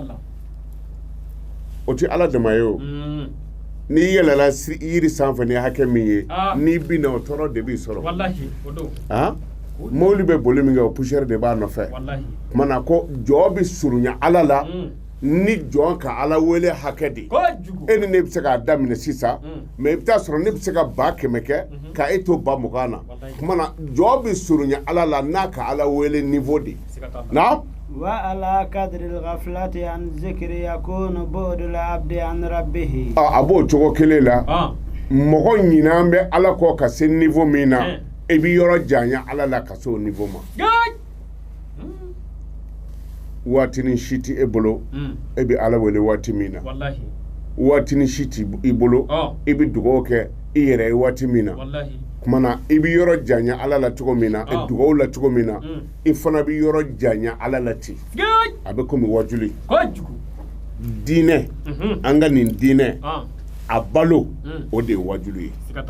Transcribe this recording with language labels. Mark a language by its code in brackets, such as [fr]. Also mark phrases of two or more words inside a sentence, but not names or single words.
[bm] o tɛ ala dama ye o n'i yɛlɛla yiri sanfɛ ni hakɛ min ye n'i bina o tɔɔrɔ de b'i sɔrɔ mobili bɛ boli min kɛ o poussière de b'a nɔfɛ kuma na ko jɔ bɛ surunya ala la ni jɔn ka ala wele hakɛ de e ni ne bɛ se k'a daminɛ sisan mais i bɛ taa sɔrɔ ne bɛ se ka 100 kɛ ka e to 20 na kuma na jɔ bɛ surunya ala la n'a ka ala wele niveau de na [ar] وعلى قدر الغفلة عن ذكر يكون بعد العبد عن ربه [bm] a b'o cogo kelen la mɔgɔ ɲinan bɛ ala kɔ ka se niveau min na e bi yɔrɔ janya ala la ka se o niveau ma waati ni si tɛ e bolo e bi ala wele waati min na waati ni si tɛ i bolo i bi dugawu kɛ i yɛrɛ ye waati min na kuma na i bi yɔrɔ janya ala la cogo min na dugawu la cogo min na i fana bi yɔrɔ janya ala la ten a bɛ komi wajuli diinɛ an ka nin diinɛ a balo o de ye wajuli ye